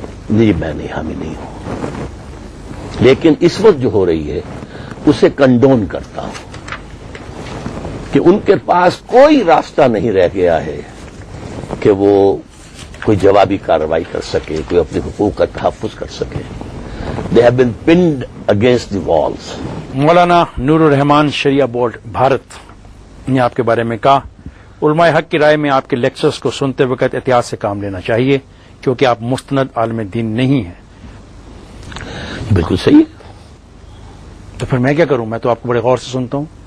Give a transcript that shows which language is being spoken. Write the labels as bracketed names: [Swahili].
[Urdu] نہیں، میں نہیں، حامی نہیں ہوں، لیکن اس وقت جو ہو رہی ہے اسے کنڈون کرتا ہوں کہ ان کے پاس کوئی راستہ نہیں رہ گیا ہے کہ وہ کوئی جوابی کارروائی کر سکے، کوئی اپنے حقوق کا تحفظ کر سکے. [English] They have been pinned against the walls. [Urdu] Maulana Noor Rahman Shariah board Bharat نے آپ کے بارے میں کہا، علماء حق کی رائے میں آپ کے لیکچرز کو سنتے وقت احتیاط سے کام لینا چاہیے کیونکہ آپ مستند عالم دین نہیں ہیں. بالکل صحیح ہے. تو پھر میں کیا کروں؟ میں تو آپ کو بڑے غور سے سنتا ہوں.